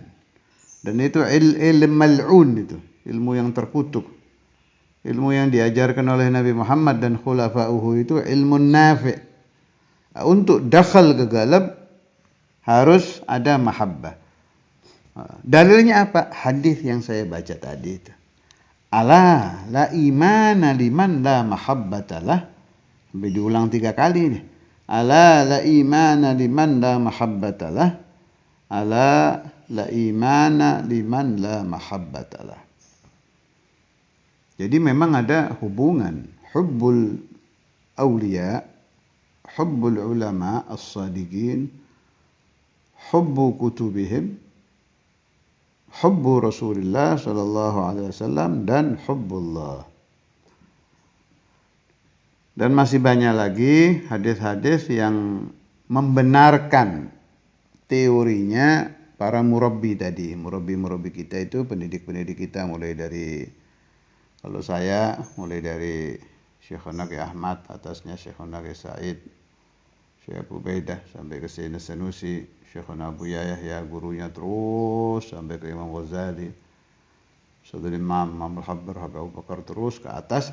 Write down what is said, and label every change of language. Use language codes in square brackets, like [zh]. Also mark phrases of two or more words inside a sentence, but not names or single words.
[id] Dan itu ilmu mal'un, itu ilmu yang terkutuk. Ilmu yang diajarkan oleh Nabi Muhammad dan khulafa'uhu itu ilmu nafi'. Untuk dakhal ke galab harus ada mahabbah. Dalilnya apa? Hadis yang saya baca tadi itu. [ar] ألا لا إيمان لمن لا محبة له. [id] Sampai diulang 3 kali nih. [ar] ألا لا إيمان لمن لا محبة له. ألا لا إيمان لمن لا محبة له. [id] Jadi memang ada hubungan [ar] حب الأولياء، حب العلماء الصادقين، حب كتبهم، حب رسول الله صلى الله عليه وسلم, [id] dan hubbullah. Dan masih banyak lagi hadis-hadis yang membenarkan teorinya para murabbi tadi. Murabbi kita itu pendidik-pendidik kita, mulai dari, kalau saya mulai dari Syekhuna Ki Ahmad, atasnya Syekhuna Ki Said, Syekh Abu Baidah, sampai ke Sayyidina Sanusi, Syekhuna Abu Yahya, gurunya terus sampai ke Imam Ghazali, Saudara Imam Al-Habbar, Habib Abu Bakar, terus ke atas.